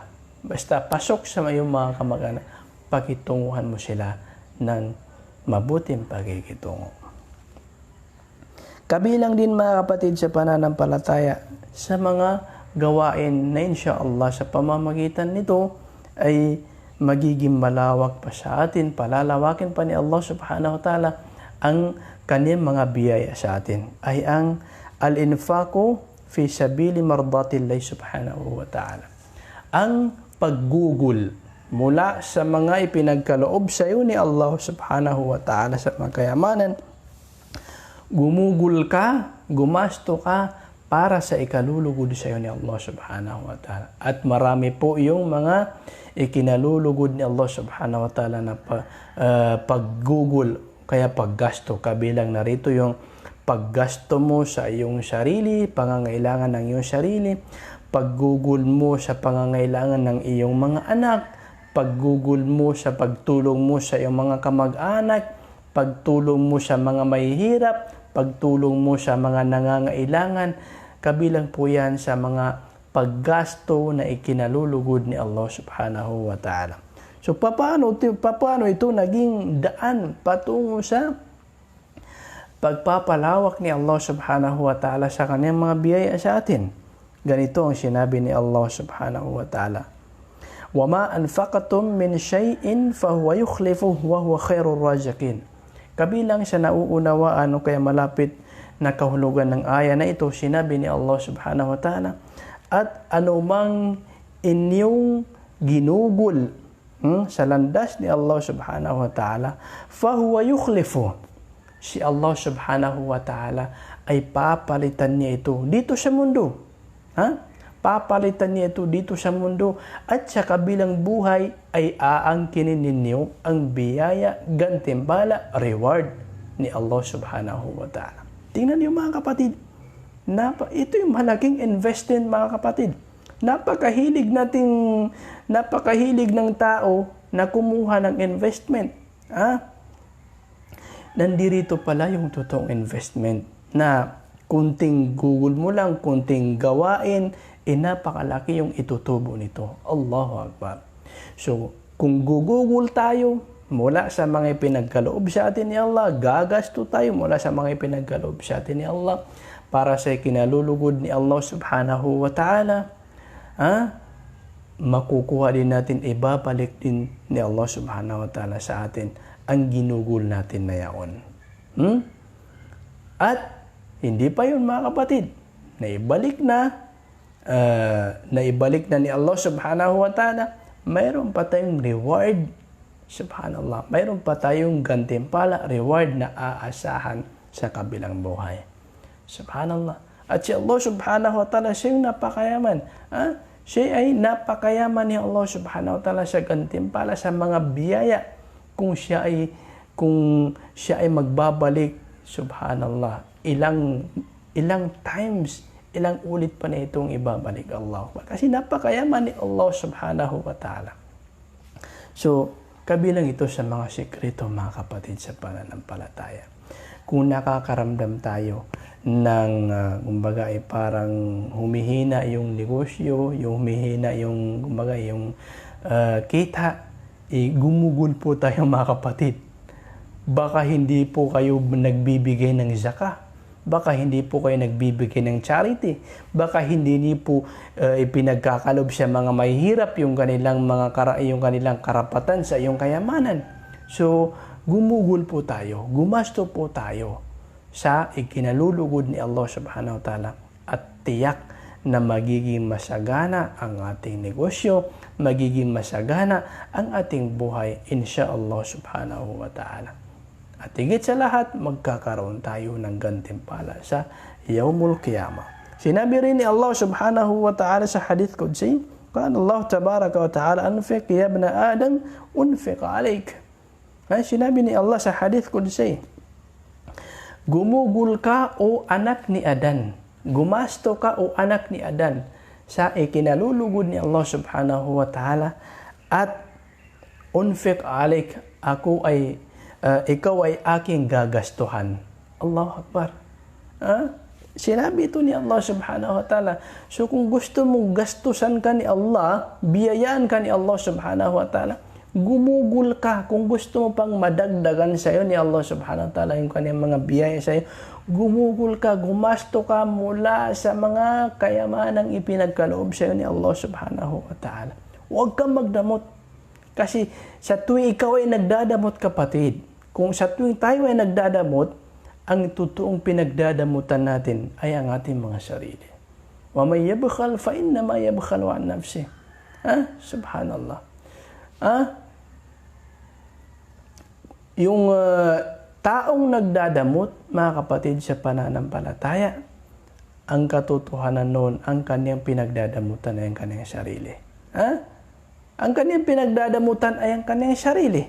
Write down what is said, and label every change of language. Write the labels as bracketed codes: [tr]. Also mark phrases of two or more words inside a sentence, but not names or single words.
[tl] Basta pasok sa iyong mga kamag-anak, pakitunguhan mo sila ng mabuting pakikitungo. Kabilang din mga kapatid sa pananampalataya sa mga gawain na inshallah sa pamamagitan nito ay magiging malawak pa sa atin, palalawakin pa ni [ar] الله سبحانه وتعالى [tl] ang kanyang mga biyaya sa atin, ay ang [ar] الإنفاق في سبيل مرضاة الله سبحانه وتعالى. [tl] Ang paggugol mula sa mga ipinagkaloob sa iyo ni [ar] الله سبحانه وتعالى [tl] sa mga kayamanan, gumugol ka, gumasto ka para sa ikalulugod sa iyo ni [ar] الله سبحانه وتعالى. [tl] At marami po yung mga ikinalulugod ni [ar] الله سبحانه وتعالى [tl] na paggugol, kaya paggasto. Kabilang na rito yung paggasto mo sa iyong sarili, pangangailangan ng iyong sarili, paggugol mo sa pangangailangan ng iyong mga anak, paggugol mo sa pagtulong mo sa iyong mga kamag-anak, pagtulong mo sa mga mahihirap, pagtulong mo sa mga nangangailangan. Kabilang po yan sa mga paggasto na ikinalulugod ni [ar] الله سبحانه وتعالى. [tl] So, paano ito naging daan patungo sa pagpapalawak ni [ar] الله سبحانه وتعالى [tl] sa kanyang mga biyaya sa atin? Ganito ang sinabi ni [ar] الله سبحانه وتعالى. وَمَا أَنْفَقَتُم مِّن شَيْءٍ فَهُوَ يُخْلِفُهُ وَهُوَ خَيْرُ الرَّازِقِينَ. [tl] Kabilang sa nauunawaan o kaya malapit na kahulugan ng aya na ito, sinabi ni [ar] الله سبحانه وتعالى, [tl] at anumang inyong ginugol sa landas ni [ar] الله سبحانه وتعالى, فهو يخلف. [tl] Si [ar] الله سبحانه وتعالى [tl] ay papalitan niya ito dito sa mundo. Papalitan niya ito dito sa mundo, at sa kabilang buhay ay aangkinin ninyo ang biyaya, gantimbala, reward ni [ar] الله سبحانه وتعالى. [tl] Tingnan niyo mga kapatid, ito yung malaking investment mga kapatid. Napakahilig ng tao na kumuha ng investment. Nandirito pala yung totoong investment na kunting Google mo lang, kunting gawain, napakalaki yung itutubo nito. [ar] الله أكبر. [tl] So, kung gugugol tayo mula sa mga pinagkaloob sa atin ni Allah, gagasto tayo mula sa mga pinagkaloob sa atin ni Allah para sa kinalulugod ni [ar] الله سبحانه وتعالى, [tl] makukuha din natin, ibabalik din ni [ar] الله سبحانه وتعالى [tl] sa atin ang ginugol natin na yaon. At hindi pa yun mga kapatid, naibalik na ni [ar] الله سبحانه وتعالى, [tl] mayroon pa tayong reward. Subhanallah, mayroon pa tayong gantimpala, reward na aasahan sa kabilang buhay. Subhanallah. At si [ar] الله سبحانه وتعالى, [tl] siya yung napakayaman. Siya ay napakayaman ni [ar] الله سبحانه وتعالى [tl] sa gantimpala, sa mga biyaya. Kung siya ay magbabalik, subhanallah, ilang times, ilang ulit pa na itong ibabalik Allah. Kasi napakayaman ni [ar] الله سبحانه وتعالى. [tl] So, kabilang ito sa mga sikreto mga kapatid sa pananampalataya. Kung nakakaramdam tayo ng kumbaga ay parang humihina yung negosyo, yung humihina yung kumbaga yung kita, gumugol po tayo mga kapatid. Baka hindi po kayo nagbibigay ng zakah. Baka hindi po kayo nagbibigay ng charity. Baka hindi po ipinagkakalob sa mga mahihirap yung kanilang karapatan sa iyong kayamanan. So, gumugol po tayo, gumasto po tayo sa ikinalulugod ni [ar] الله سبحانه وتعالى, [tl] at tiyak na magiging masagana ang ating negosyo, magiging masagana ang ating buhay, [ar] إن شاء الله سبحانه وتعالى. [tl] At higit sa lahat, magkakaroon tayo ng gantimpala sa [ar] يوم القيامة. [tl] Sinabi rin ni [ar] الله سبحانه وتعالى [tl] sa [ar] حديث قدسي, قال الله تبارك وتعالى أنفق يا ابن آدم أنفق عليك. [tl] Sinabi ni Allah sa [ar] حديث قدسي, [tl] gumugol ka o anak ni Adan, gumasto ka o anak ni Adan sa ikinalulugod ni [ar] الله سبحانه وتعالى, [tl] at [ar] أنفق عليك, [tl] ikaw ay aking gagastuhan. [ar] الله أكبر. [tl] Sinabi ito ni [ar] الله سبحانه وتعالى. [tl] So kung gusto mong gastusan ka ni Allah, biyayaan ka ni [ar] الله سبحانه وتعالى, [tl] gumugol ka. Kung gusto mo pang madagdagan sa iyo ni [ar] الله سبحانه وتعالى [tl] yung kanyang mga biyaya sa iyo, gumugol ka, gumasto ka mula sa mga kayamanang ipinagkaloob sa iyo ni [ar] الله سبحانه وتعالى. [tl] Huwag kang magdamot. Kasi sa tuwing ikaw ay nagdadamot, kapatid, kung sa tuwing tayo ay nagdadamot, ang totoong pinagdadamutan natin ay ang ating mga sarili. [ar] ومن يبخل فإنما يبخل عن نفسه. [tl] Subhanallah. Yung taong nagdadamot, mga kapatid, sa pananampalataya, ang katotohanan noon, ang kanyang pinagdadamutan ay ang kanyang sarili. Ang kanyang pinagdadamutan ay ang kanyang sarili.